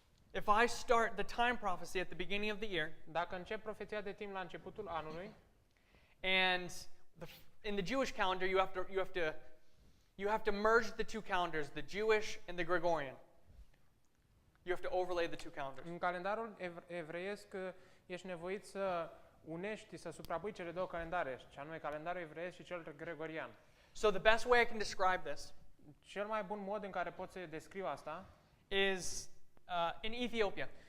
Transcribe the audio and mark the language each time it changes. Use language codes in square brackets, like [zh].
[en] If I start the time prophecy at the beginning of the year, [ro] Dacă încep profeția de timp la începutul anului, [en] and in the Jewish calendar you have to merge the two calendars, the Jewish and the Gregorian. You have to overlay the two calendars. [ro] în calendarul evreiesc ești nevoit să unești, să suprapui cele două calendare, și anume calendarul evreiesc și cel gregorian. [en] So the best way I can describe this [ro] Cel mai bun mod în care pot să descriu asta [en] is in Ethiopia.